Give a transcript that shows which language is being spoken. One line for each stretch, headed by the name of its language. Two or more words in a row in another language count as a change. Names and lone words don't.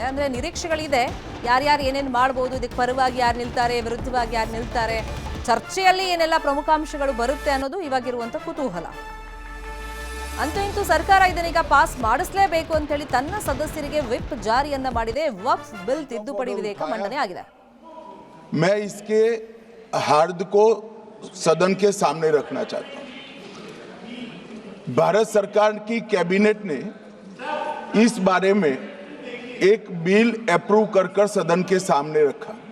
Kannada: ಅಂದ್ರೆ ನಿರೀಕ್ಷೆಗಳಿದೆ, ಯಾರ್ಯಾರು ಏನೇನು ಮಾಡಬಹುದು, ಇದಕ್ಕೆ ಪರವಾಗಿ ಯಾರು ನಿಲ್ತಾರೆ, ವಿರುದ್ಧವಾಗಿ ಯಾರು ನಿಲ್ತಾರೆ, ಚರ್ಚೆಯಲ್ಲಿ ಏನೆಲ್ಲ ಪ್ರಮುಖಾಂಶಗಳು ಬರುತ್ತೆ ಅನ್ನೋದು ಇವಾಗಿರುವಂತ ಕುತೂಹಲ. ಅಂತೂ ಇಂತೂ ಸರ್ಕಾರ ಇದನ್ನೀಗ ಪಾಸ್ ಮಾಡಿಸಲೇಬೇಕು ಅಂತ ಹೇಳಿ ತನ್ನ ಸದಸ್ಯರಿಗೆ ವಿಪ್ ಜಾರಿಯನ್ನ ಮಾಡಿದೆ. ವಕ್ಫ್ ಬಿಲ್ ತಿದ್ದುಪಡಿ ವಿಧೇಯಕ ಮಂಡನೆ ಆಗಿದೆ.
Hindi: मैं इसके हार्द को सदन के सामने रखना चाहता हूं। भारत सरकार की कैबिनेट ने इस बारे में एक
English: bill approve
Hindi: कर सदन के सामने रखा।